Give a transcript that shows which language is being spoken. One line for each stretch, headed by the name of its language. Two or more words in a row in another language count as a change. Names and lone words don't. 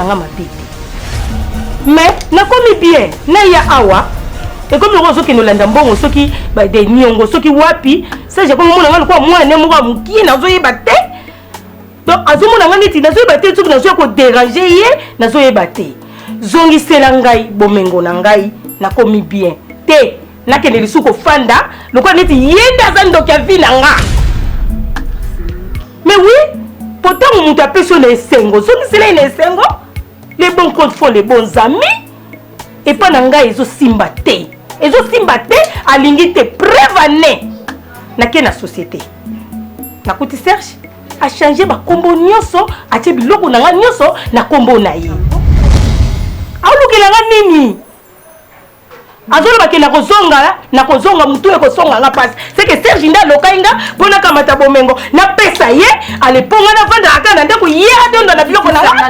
Lingala: nga mabe te mais nakomi bien naya awa ekomi loko ozokende olanda mbongo soki badeniongo soki wapi Serge akomi mona nga lokola mwana moko ya mokie nazoyeba te donc azomona nga neti nazoyeba te soki nazoya kodérange ye nazoyeba te zongisela ngai bomengo na ngai nakomi bien te nakende lisu kofanda lokola neti ye nde aza ndoki ya vi na nga
French: mais oui pourtant
Lingala: moto apesi yo na esengo zongisela ye na esengo
French: les bons comptes font les bons amis
Lingala: epa na ngai ezosimba te alingi te preuve ane nake na société nakuti Serge achange bakombo nyonso atie biloko na nga nyonso na kombo na ye aolukela nga nini azoloba ke nakozonga mutu ekosonga nga pasi seke Serge nde alokai nga mpo nakamata bomengo napesa ye aleponga navandaka kaka na ndako ye adondo na biloko na nga